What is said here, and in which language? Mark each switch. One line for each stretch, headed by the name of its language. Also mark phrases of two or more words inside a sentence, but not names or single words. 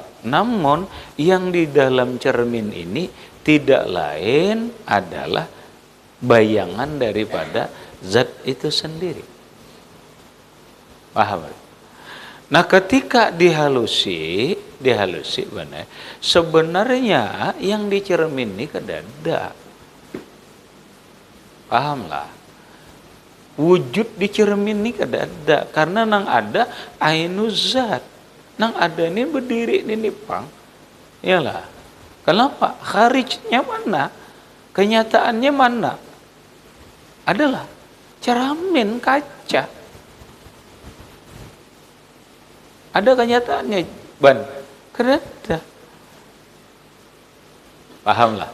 Indonesian: Namun yang di dalam cermin ini tidak lain adalah bayangan daripada zat itu sendiri. Paham?
Banjar: Nah ketika dihalusi benar, sebenarnya yang di cermin ini kedada.
Indonesian: Pahamlah?
Banjar: Wujud di cermin ini kedada karena nang ada
Arabic: عين الذات.
Banjar: Nang ada ini berdiri ini pang.
Indonesian: Iyalah. Kenapa? Kharijnya mana? Kenyataannya mana? Adalah cermin kaca. Ada kenyataannya, Ban?
Banjar: Kedada. Pahamlah?